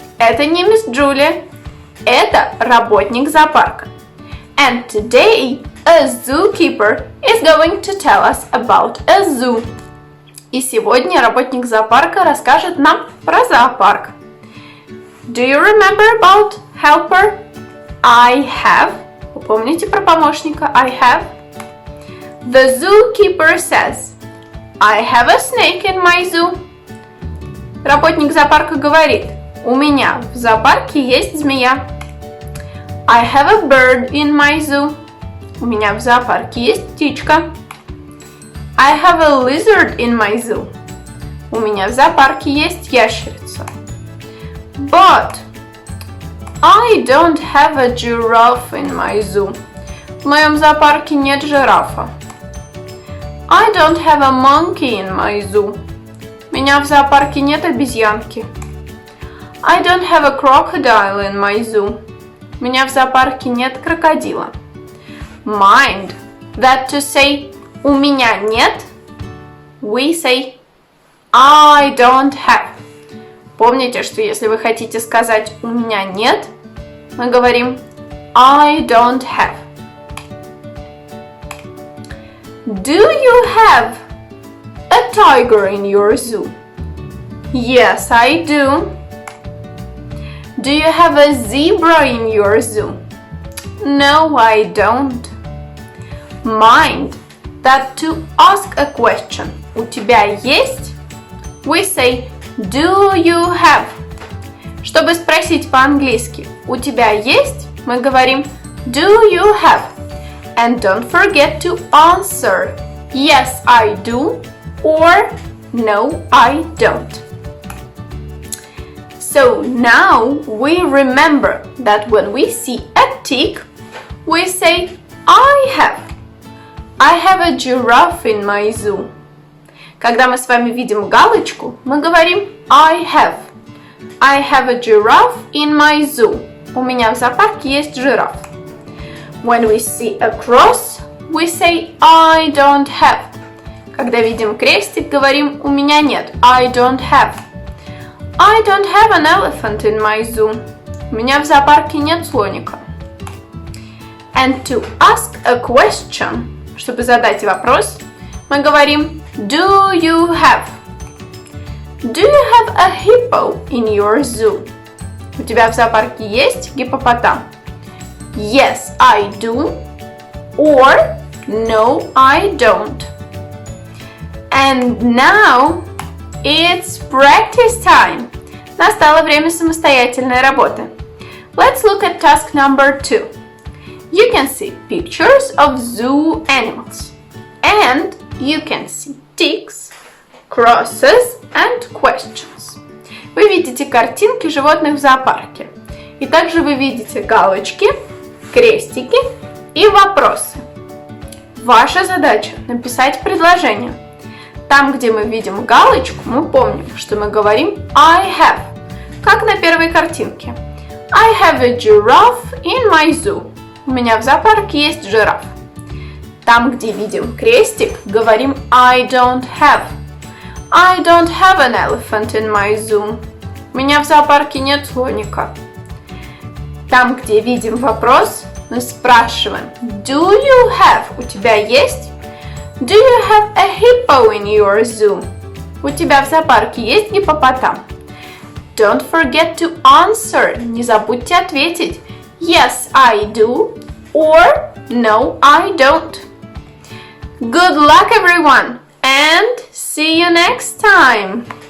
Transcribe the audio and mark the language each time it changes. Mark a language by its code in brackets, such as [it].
[ru] Это не Miss Julia. Это работник зоопарка. [en] And today, a zookeeper is going to tell us about a zoo. [ru] И сегодня работник зоопарка расскажет нам про зоопарк. [en] Do you remember about helper? I have. [ru] Вы помните про помощника [en] I have? The zookeeper says, I have a snake in my zoo. [ru] Работник зоопарка говорит, у меня в зоопарке есть змея. [en] I have a bird in my zoo. [ru] У меня в зоопарке есть птичка. [en] I have a lizard in my zoo. [ru] У меня в зоопарке есть ящерица. [en] But I don't have a giraffe in my zoo. [ru] В моем зоопарке нет жирафа. [en] I don't have a monkey in my zoo. [ru] У меня в зоопарке нет обезьянки. [en] I don't have a crocodile in my zoo. [ru] У меня в зоопарке нет крокодила. [en] Mind that to say [ru] у меня нет, [en] we say I don't have. [ru] Помните, что если вы хотите сказать у меня нет, мы говорим [en] I don't have. Do you have a tiger in your zoo? Yes, I do. Do you have a zebra in your zoo? No, I don't. Mind that to ask a question. [ru] У тебя есть? [en] We say do you have? [ru] Чтобы спросить по-английски у тебя есть, мы говорим do you have? [en] And don't forget to answer yes, I do or no, I don't. So now we remember that when we see a tick, we say I have. I have a giraffe in my zoo. [ru] Когда мы с вами видим галочку, мы говорим [en] I have. I have a giraffe in my zoo. [ru] У меня в зоопарке есть жираф. [en] When we see a cross, we say I don't have. [ru] Когда видим крестик, говорим у меня нет. [en] I don't have. I don't have an elephant in my zoo. [ru] У меня в зоопарке нет слоника. [en] And to ask a question, [ru] чтобы задать вопрос, мы говорим [en] Do you have? Do you have a hippo in your zoo? [ru] У тебя в зоопарке есть гиппопотам? [en] Yes, I do. Or no, I don't. And now it's practice time. [ru] Настало время самостоятельной работы. [en] Let's look at task number 2. You can see pictures of zoo animals. And you can see ticks, crosses and questions. [ru] Вы видите картинки животных в зоопарке. И также вы видите галочки, крестики и вопросы. Ваша задача написать предложение. Там, где мы видим галочку, мы помним, что мы говорим [en] I have, [ru] как на первой картинке. [en] I have a giraffe in my zoo. [ru] У меня в зоопарке есть жираф. Там, где видим крестик, говорим [en] I don't have. I don't have an elephant in my zoo. [ru] У меня в зоопарке нет слоника. Там, где видим вопрос, мы спрашиваем [en] Do you have? [ru] У тебя есть? [en] Do you have a hippo in your zoo? [ru] У тебя в зоопарке есть гиппопотам? [en] Don't forget to answer. [ru] Не забудьте ответить [en] Yes, I do. Or No, I don't. Good luck, everyone, and see you next time.